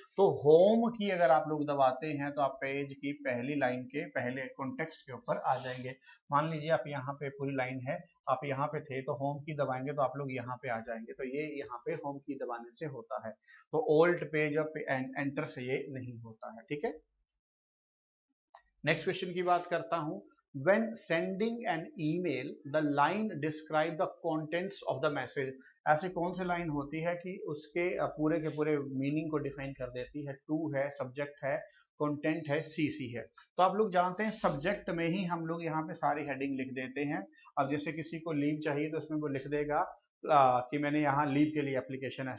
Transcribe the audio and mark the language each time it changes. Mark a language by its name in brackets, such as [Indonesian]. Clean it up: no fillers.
[Hindi] तो होम की अगर आप लोग दबाते हैं तो आप पेज की पहली लाइन के पहले कॉन्टेक्स्ट के ऊपर आ जाएंगे। मान लीजिए आप यहाँ पे पूरी लाइन है, आप यहाँ पे थे तो होम की दबाएंगे तो आप लोग यहाँ पे आ जाएंगे, तो ये यहाँ पे होम की दबाने से होता है। तो ओल्ड पेज और एंटर से ये नहीं होता है, ठीक है। नेक्स्ट क्वेश्चन की बात करता हूं, [English] when sending an email the line describe the contents of the message। [Hindi] ऐसी कौन सी लाइन होती है कि उसके पूरे के पूरे मीनिंग को डिफाइन कर देती है। टू है, सब्जेक्ट है, कंटेंट है, सीसी है। तो आप लोग जानते हैं सब्जेक्ट में ही हम लोग यहाँ पे सारी हेडिंग लिख देते हैं। अब जैसे किसी को लीव चाहिए तो उसमें वो लिख देगा कि मैंने यहाँ लीव के लिए एप्लीकेशन है।